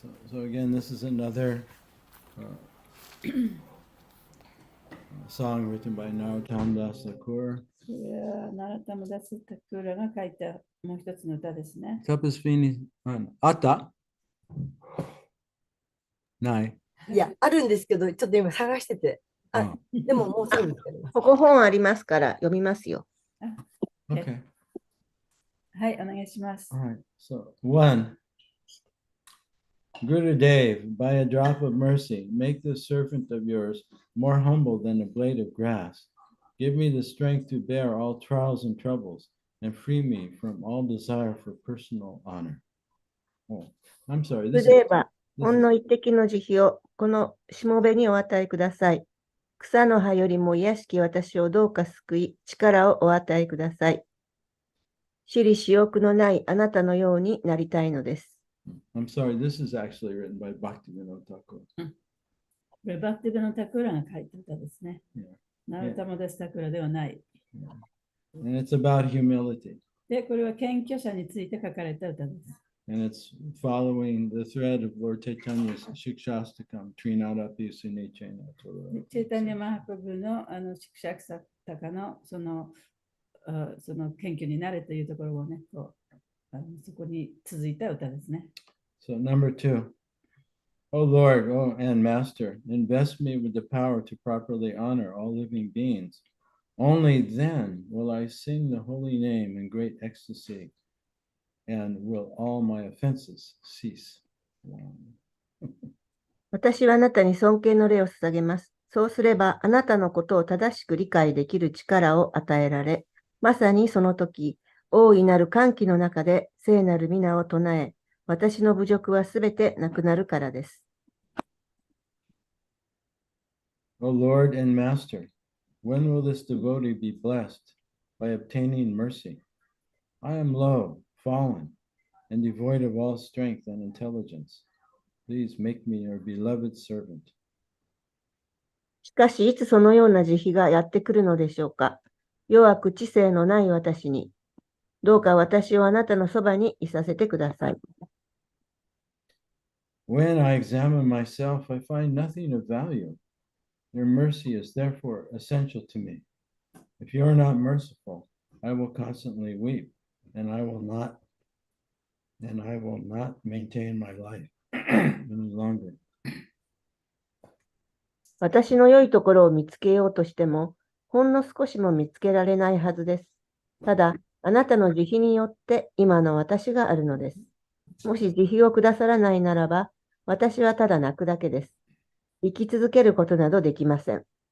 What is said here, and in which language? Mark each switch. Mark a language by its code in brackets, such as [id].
[en] So again, this is another song written by Narottam Das Thakur. [ja] これはナラタムダスタクラが書いたもう一つの歌ですね。 Tapasvini Ata? Nai. いや、あるんですけど、ちょっと今探してて。あ、でももうすぐ見つかります。ここ本ありますから読みますよ。 [en] Okay. [ja] はい、お願いします [en] All。 right. So, 1. Gurudev, by a drop of mercy, make this servant of yours more humble than a blade of grass. Give me the strength to bear all trials and troubles, and free me from all desire for personal honor. Oh, I'm sorry. [ja] 主 [en] This [ja] で [en] is [ja] ば、ほんの一滴の慈悲をこのしもべにお与えください。草の葉よりも癒しき私をどうか救い、力をお与えください。私利私欲のないあなたのようになりたいのです。 [en] I'm sorry. This is actually written by Bhaktivinoda Thakur. [ja] これバクティブのタクラが書いた歌ですね。 [en] Yeah. [ja] ナルタマダスタクラではない。 [en] And it's about humility. [ja] で、これは謙虚者について書かれた歌です。 [en] And it's following the thread of Lord Chaitanya's Shikshastakam, [sa] Trinadapi Sunichena. [ja] チェイタニア・マハプブのシクシャクサタカのその謙虚になれというところをね、そこに続いた歌ですね。 [en] So number 2. O Lord, O and Master, invest me with the power to properly honor all living beings. Only then will I sing the holy name in great ecstasy, and will all my offenses cease. Wow. [ja] 私はあなたに尊敬の礼を捧げます。そうすれば、あなたのことを正しく理解できる力を与えられ、まさにその時、大いなる歓喜の中で聖なる皆を唱え、私の侮辱はすべてなくなるからです。 [en] O Lord and Master, when will this devotee be blessed by obtaining mercy? I am low, fallen, and devoid of all strength and intelligence. Please make me your beloved servant. [ja] しかし、いつそのような慈悲がやってくるのでしょうか。弱く知性のない私に、どうか私をあなたのそばにいさせてください。 [en] When I examine myself, I find nothing of value. Your mercy is therefore essential to me. If you are not merciful, I will constantly weep, and I will not maintain my life any longer. [ja] 私の良いところを見つけようとしても、ほんの少しも見つけられないはずです。ただ、あなたの慈悲によって今の私があるのです。もし慈悲をくださらないならば、私はただ泣くだけです。生き続けることなどできません。